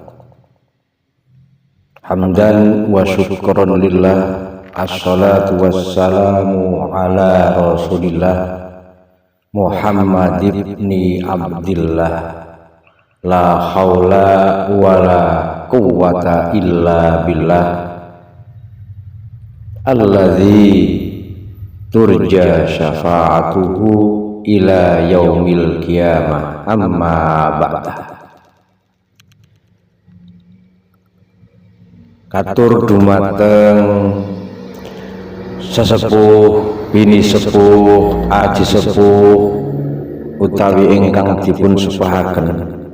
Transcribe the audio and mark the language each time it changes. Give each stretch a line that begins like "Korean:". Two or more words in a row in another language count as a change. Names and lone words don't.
Arabic: حمدا وشكرا لله. الصلاة والسلام على رسول الله محمد ابن عبد الله. لا حول ولا قوة إلا بالله. الذي ترجى شفاعته إلى يوم القيامة، أما بعد.
Javanese: Katur dumateng sesepuh bini sepuh aji sepuh utawi ingkang dipun sepahaken